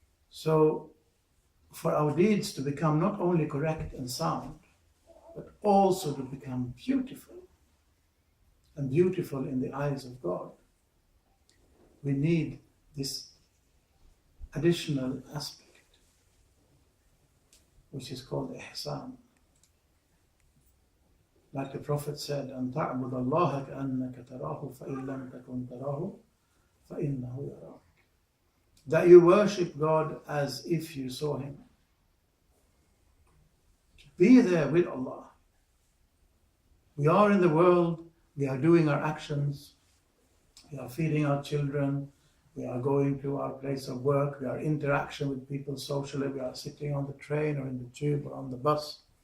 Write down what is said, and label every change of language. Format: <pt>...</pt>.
<en>So, for our deeds to become not only correct and sound, but also to become beautiful, and beautiful in the eyes of God, we need this additional aspect, which is called Ihsan. Like the Prophet said,</en> <ar>أن تعبد الله كأنك تراه فإن لم تكن تراه فإنه يراك.</ar> <en>That you worship God as if you saw Him. To be there with Allah. We are in the world, we are doing our actions, we are feeding our children, we are going to our place of work, we are interaction with people socially, we are sitting on the train or in the tube or on the bus.</en>